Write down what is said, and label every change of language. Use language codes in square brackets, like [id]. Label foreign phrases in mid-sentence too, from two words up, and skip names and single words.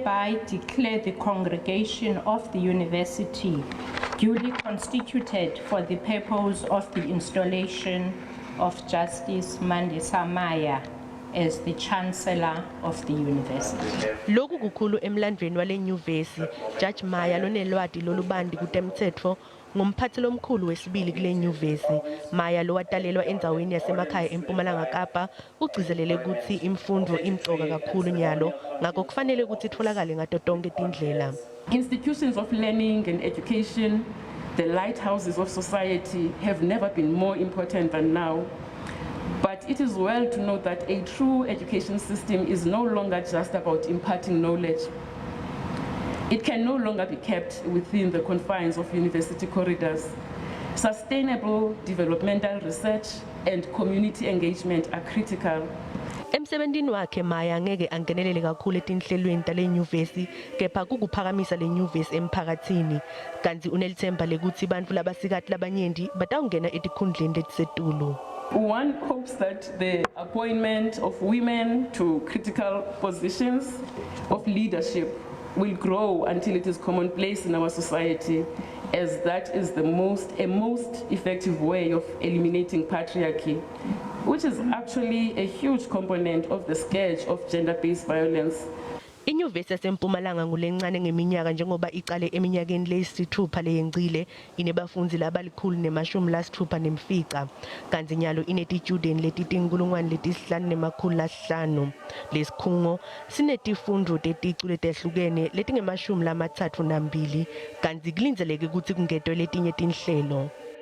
[en] hereby declare the congregation of the university duly constituted for the purpose of the installation of Justice Mandisa Maya as the Chancellor of the university. [ss] Lokhu kukhulu emlandweni wale nyuvesi, Judge Maya lonelwati lolubandi kutemtsetfo ngumphathi lomkhulu wesibili kule nyuvesi. Maya lowatalelwa endzaweni yasemakhaya eMpumalanga Kapa ugcizelele ukuthi imfundo imcoka kakhulu nyalo ngakho kufanele ukuthi itholakale ngato tonke tindlela. [en] Institutions of learning and education, the lighthouses of society, have never been more important than now. But it is well to note that a true education system is no longer just about imparting knowledge. It can no longer be kept within the confines of university corridors. Sustainable developmental research and community engagement are critical. [ss] Emsebentini wakhe Maya ngeke angenelele kakhulu etinhlelweni tale nyuvesi kepha kukuphakamisa le nyuvesi emphakathini kanti unelithemba lekuthi bantfu labasikati labanyenti batawungena etikhundleni letisetulu. [en] One hopes that the appointment of women to critical positions of leadership will grow until it is commonplace in our society, as that is a most effective way of eliminating patriarchy, which is actually a huge component of the scourge of gender-based violence. [ss] Inyuvesi yaseMpumalanga ngulencane ngeminyaka njengoba iqale eminyakeni leyisithupha leyengcile inebafundzi labali-160 kanti nyalo inetitudent letitinkulungwane letisihlanu nemakhulu lasihlanu. Lesikhungo sinetifundvo teticu letehlukene letingemashumi lamatsatfu nambili kanti kulindzeleke ukuthi kungetwe letinye tinhlelo.